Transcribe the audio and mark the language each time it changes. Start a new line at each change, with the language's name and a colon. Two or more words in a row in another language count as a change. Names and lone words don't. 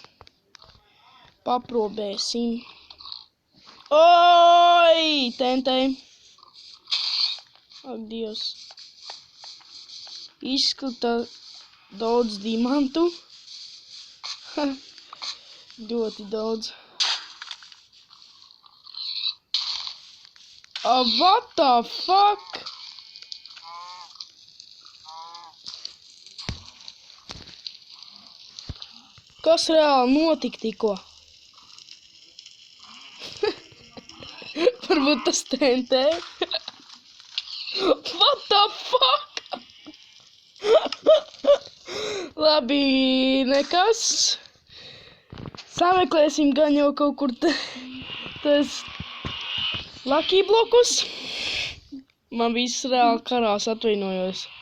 Latvian: Paprobēsim. Oi, tentei. Ak, Dievs. Izskata daudz dimantu. Ļoti daudz.
English: What the fuck?
Latvian: Kas reāli notika tikko? Varbūt tas TNT.
English: What the fuck?
Latvian: Labi, nekas. Sameklēsim gan jau kaut kur tas Lucky blokus. Man viss reāli karās, atvainojos.